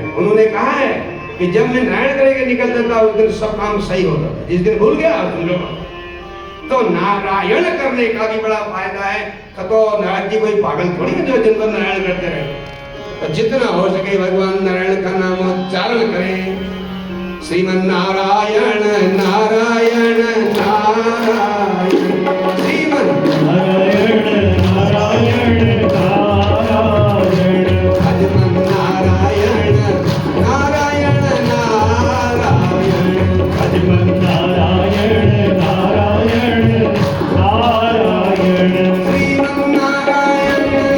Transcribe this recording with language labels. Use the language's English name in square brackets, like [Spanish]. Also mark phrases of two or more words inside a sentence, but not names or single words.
[Hindi] उन्होंने कहा है कि जब मैं नारायण करके निकलता था उस दिन सब काम सही होता था। जिस दिन भूल गया तुम लोग तो नारायण करने का भी बड़ा फायदा है। तो नारायण जी कोई पागल थोड़ी है जो दिन भर नारायण करते रहे। तो जितना हो सके भगवान नारायण का नाम उच्चारण करें। श्रीमन नारायण नारायण नारायण श्रीमन नारायण नारायण नारायण भगवान नारायण नारायण नारायण भगवान नारायण नारायण नारायण श्रीमन नारायण